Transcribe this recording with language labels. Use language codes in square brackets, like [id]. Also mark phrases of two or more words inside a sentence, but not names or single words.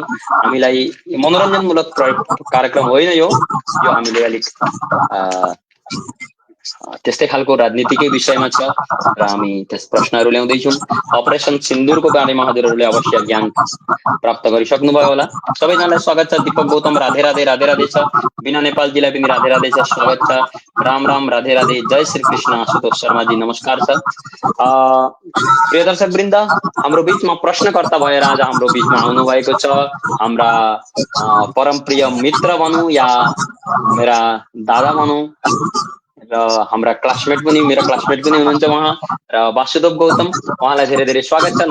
[ne] हामीलाई मनोरञ्जनमूलक कार्यक्रम होइन यो हामीले अलिक त्यस्तै खालको राजनीतिकै विषयमा छ र हामी त्यस प्रश्नहरू ल्याउँदैछौँ। अपरेसन सिन्दुरको बारेमा हजुरहरूले अवश्य ज्ञान प्राप्त गरिसक्नुभयो होला। सबैजनालाई स्वागत छ। दीपक गौतम राधे राधे, राधे राधे छ। बिना नेपालजीलाई पनि राधे राधे छ, स्वागत छ। राम राम, राधे राधे, जय श्री कृष्ण। आशुतोष शर्माजी नमस्कार छ। प्रिय दर्शक वृन्द, हाम्रो बीचमा प्रश्नकर्ता भएर आज हाम्रो बीचमा आउनु भएको छ हाम्रा परमप्रिय मित्र भनौँ या मेरा दादा भनौँ, र हाम्रा क्लासमेट पनि, मेरो क्लासमेट पनि हुनुहुन्छ उहाँ, र वासुदेव गौतम, उहाँलाई धेरै धेरै स्वागत छ।